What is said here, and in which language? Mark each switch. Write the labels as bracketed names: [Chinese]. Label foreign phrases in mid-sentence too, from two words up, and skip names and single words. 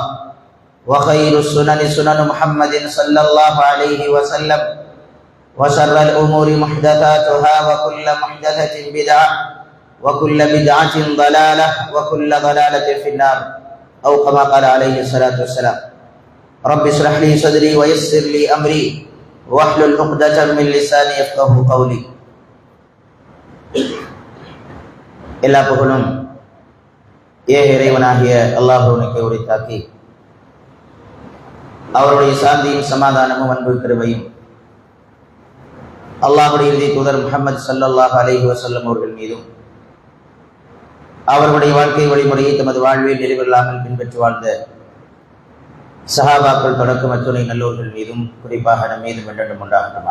[Arabic] وخير السنن سنن محمد صلى الله عليه وسلم وشر الأمور محدثاتها وكل محدثة بدعة وكل بدعة ضلالة وكل ضلالة في النار أو كما قال عليه الصلاة والسلام رب اشرح لي صدري ويسر لي أمري واحلل عقدة من لساني يفقهوا قولي. [Tamil] எல்லா புகழும் ஏக இறைவனாகிய அல்லாஹ்வுக்கே உரித்தாக்கி அவருடைய சாந்தியும் சமாதானமும் அன்பு கிருபையும் அல்லாஹ்வுடைய இறுதி தூதர் முஹம்மது [Arabic] صلى الله عليه وسلم [Tamil] அவர்கள் மீதும் அவர்களுடைய வாழ்க்கை வழிமுறையை தமது வாழ்வில் நிறைவில்லாமல் பின்பற்றி வாழ்ந்த சஹாபாக்கள் தொடக்கம் அத்துணை நல்லோர்கள் மீதும் குறிப்பாக நம் மீதும் என்றென்றும் உண்டாகட்டுமா.